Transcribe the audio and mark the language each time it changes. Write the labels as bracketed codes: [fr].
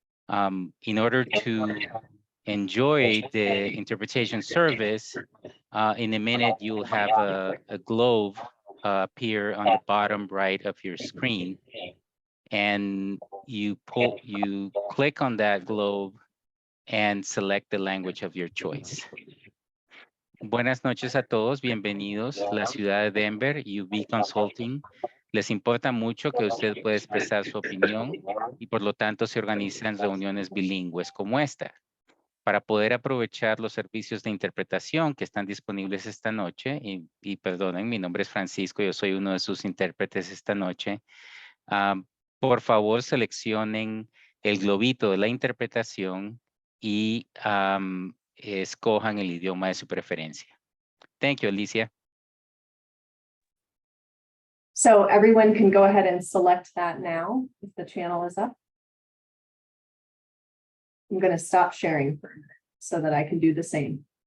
[en] In order to enjoy the interpretation service, in a minute you'll have a globe appear on the bottom right of your screen, and you click on that globe and select the language of your choice. [es] Buenas noches a todos, bienvenidos. La ciudad de Denver y UV Consulting les importa mucho que usted pueda expresar su opinión y por lo tanto se organizan reuniones bilingües como esta. Para poder aprovechar los servicios de interpretación que están disponibles esta noche, y perdonen, mi nombre es Francisco, yo soy uno de sus intérpretes esta noche, por favor seleccionen el globito de la interpretación y escojan el idioma de su preferencia. [en] Thank you, Alicia. So everyone can go ahead and select that now if the channel is up. I'm going to stop sharing for a minute so that I can do the same.